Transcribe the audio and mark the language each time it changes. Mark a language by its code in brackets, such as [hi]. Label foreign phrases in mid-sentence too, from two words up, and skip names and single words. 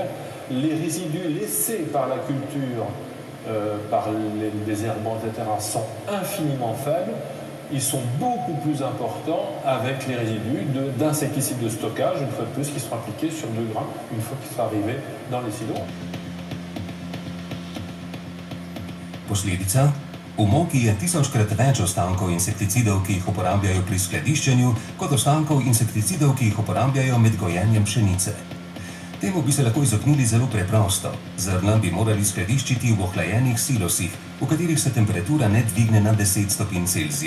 [fr] Les résidus laissés par la culture, par les herbants, etc., sont infiniment faibles. Ils sont beaucoup plus importants avec les résidus d'insecticides de stockage, une fois de plus, qui seront appliqués sur du grain, une fois qu'ils seront arrivés dans les silos. [sl] Posledica? V moki je 1000-krat več ostankov insekticidov, ki jih uporabljajo pri skladiščenju, kot ostankov insekticidov, ki jih uporabljajo med gojenjem pšenice. Temu bi se lahko izognili zelo preprosto. Zrna bi morali skladiščiti v ohlajenih silosih, v katerih se temperatura ne dvigne na 10 stopinj Celzija.